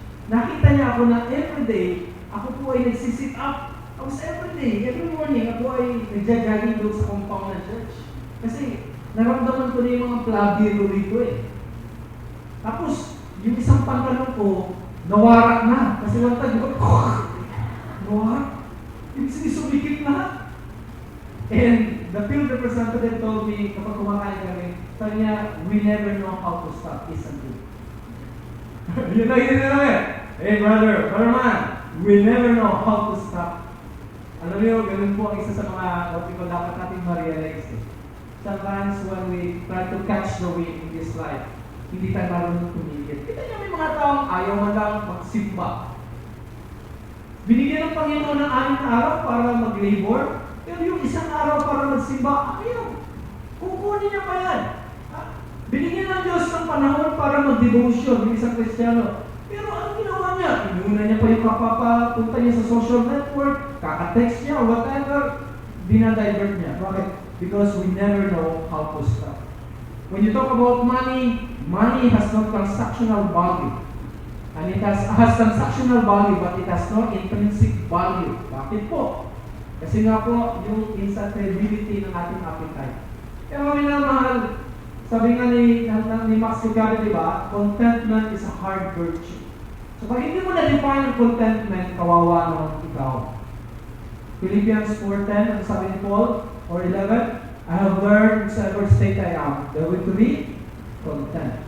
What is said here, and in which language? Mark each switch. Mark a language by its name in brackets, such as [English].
[Filipino] Nakita niya ako na everyday, ako po ay nagsisit up. [English] I was every morning, [Filipino] ako ay nagja-jogging doon sa compound ng church. Kasi naramdaman ko na yung mga plabiro rito eh. Tapos, yung isang pantalon ko, nawarak na. Kasi one time, nawarak. Yung sinisumikip na. [English] And the field representative told me, [Filipino] kapag kumakain kami, sabi niya, [English] we never know how to stop, isn't it? [Filipino] Yun na. [English] Hey brother man, we never know how to stop. [Filipino] Alam niyo, ganun po ang isa sa mga what dapat natin ma-realize eh. [English] Sometimes when we try to catch the wind in this life, [Filipino] hindi tayo marunong tumigil. Kita niyo may mga taong ayaw man lang magsimba. Binigyan ng Panginoon ng 6 na araw para mag-labor, pero yung isang araw para magsimba, ayaw. Kukunin niya pa yan. Binigyan ng Diyos ng panahon para mag-devotion ng isang Kristiyano. Pero ano ginawa niya? Inuna niya pa yung kapapunta niya sa social network, kaka-text niya, [English] or whatever, [Filipino] dinadivert niya. Bakit? [English] Because we never know how to stop. When you talk about money, money has no transactional value. And it has transactional value, but it has no intrinsic value. [Filipino] Bakit po? Kasi nga po, yung insatiability ng ating appetite. Kaya mga minamahal, sabi nga ni Max Lucado, di ba? [English] Contentment is a hard virtue. [Filipino] So pag hindi mo na-define ang contentment, kawawa naman ikaw. [English] Philippians 4:10, [Filipino] ano sabi ni Paul? [English] Or 11, I have learned whatever state I am, therewith to be content.